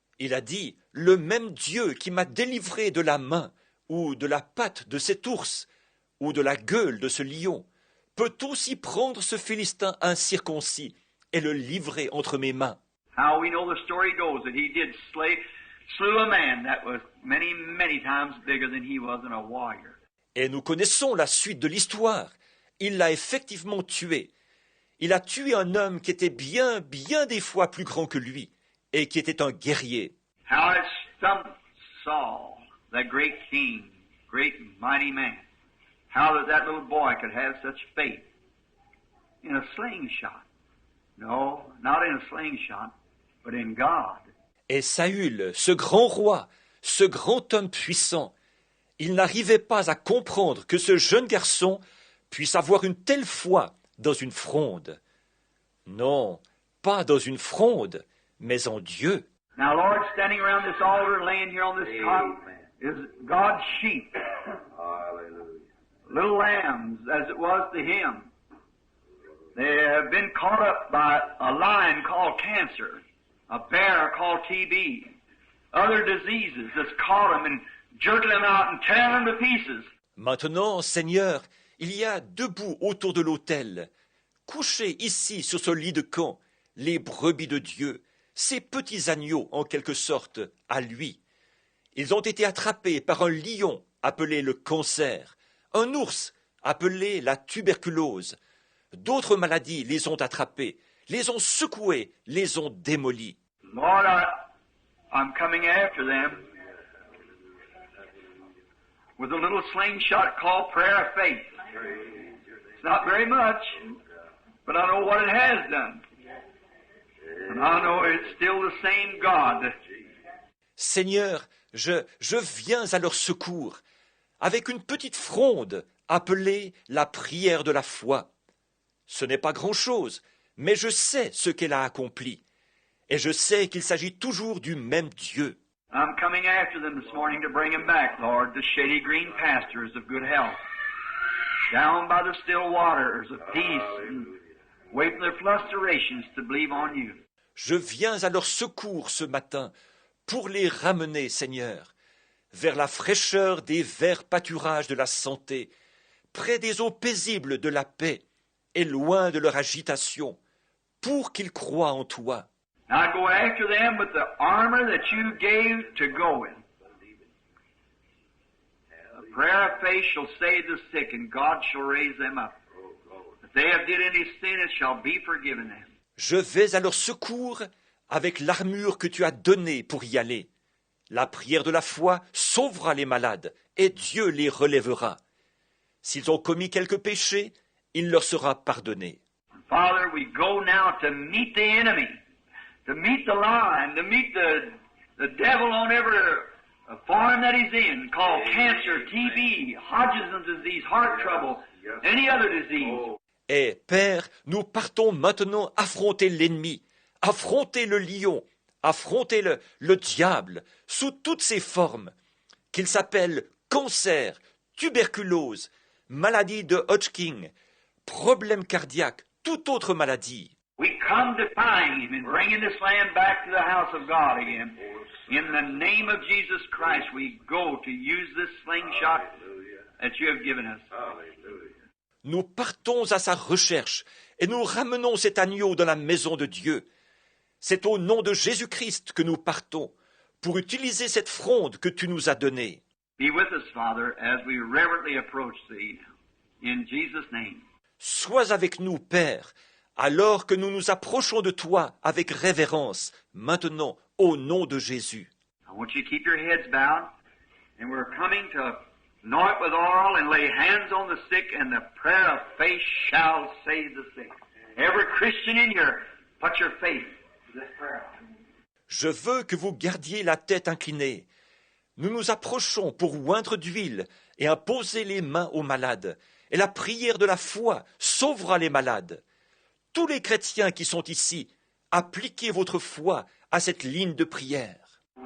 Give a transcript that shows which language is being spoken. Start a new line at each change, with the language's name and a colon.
French: Il a dit, le même Dieu qui m'a délivré de la main, ou de la patte de cet ours, ou de la gueule de ce lion, peut aussi prendre ce Philistin incirconcis et le livrer entre mes mains.
English: How we know the story goes that he did slew a man that was many, many times bigger than he was and a warrior.
French: Et nous connaissons la suite de l'histoire. Il l'a effectivement tué. Il a tué un homme qui était bien des fois plus grand que lui, et qui était un guerrier.
English: How it stumped Saul, that great king, great mighty man. How that little boy could have such faith in a slingshot. No, not in a slingshot, but in God.
French: Et Saül, ce grand roi, ce grand homme puissant, il n'arrivait pas à comprendre que ce jeune garçon puisse avoir une telle foi dans une fronde. Non, pas dans une fronde, mais en Dieu.
English: Now, Lord, standing around this altar, laying here on this cot, is God's sheep. little lambs, as it was to him. They have been caught up by a lion called cancer, a bear called TB, other diseases that's caught them and jerking them out and tearing them to pieces.
French: Maintenant, Seigneur, il y a debout autour de l'autel, couchés ici sur ce lit de camp, les brebis de Dieu, ces petits agneaux en quelque sorte à lui. Ils ont été attrapés par un lion appelé le cancer, un ours appelé la tuberculose. D'autres maladies les ont attrapés, les ont secoués, les ont démolis.
English: Lord, I'm coming after them with a little slingshot called prayer of faith. It's not very much, but I know what it has done. And I know it's still the same God.
French: Seigneur, je viens à leur secours avec une petite fronde appelée la prière de la foi. Ce n'est pas grand-chose, mais je sais ce qu'elle a accompli. Et je sais qu'il s'agit toujours du même Dieu.
English: I'm coming after them this morning to bring them back, Lord, to shady green pastures of good health, down by the still waters of peace, and wait for their flusterations to believe on you.
French: Je viens à leur secours ce matin pour les ramener, Seigneur, vers la fraîcheur des verts pâturages de la santé, près des eaux paisibles de la paix et loin de leur agitation, pour qu'ils croient en toi.
English: Now go after them with the armor that you gave to go in. The prayer of faith shall save the sick, and God shall raise them up. If they have did any sin, it shall be forgiven them.
French: Je vais à leur secours avec l'armure que tu as donnée pour y aller. La prière de la foi sauvera les malades, et Dieu les relèvera. S'ils ont commis quelques péchés, il leur sera pardonné.
English: Father, we go now to meet the enemy, to meet the lion, to meet the devil on every form that he's in, called cancer, TB, Hodgkin's disease, heart trouble, any other disease.
French: Et, Père, nous partons maintenant affronter l'ennemi, affronter le lion, affronter le diable, sous toutes ses formes, qu'il s'appelle cancer, tuberculose, maladie de Hodgkin, problème cardiaque, toute autre maladie.
English: We come to find him and bringing this land back to the house of God again. In the name of Jesus Christ, we go to use this slingshot that you have given us.
French: Nous partons à sa recherche et nous ramenons cet agneau dans la maison de Dieu. C'est au nom de Jésus-Christ que nous partons pour utiliser cette fronde que tu nous as donnée.
English: Be with us, Father, as we reverently approach thee. In Jesus' name.
French: Sois avec nous, Père, alors que nous nous approchons de toi avec révérence, maintenant, au nom de Jésus.
English: I want you to keep your heads bowed, and we're coming to anoint with oil and lay hands on the sick, and the prayer of faith shall save the sick. Every Christian in here, put your faith to this prayer.
French: Je veux que vous gardiez la tête inclinée. Nous nous approchons pour oindre d'huile et imposer les mains aux malades. Et la prière de la foi sauvera les malades. Tous les chrétiens qui sont ici, appliquez votre foi à cette ligne de prière.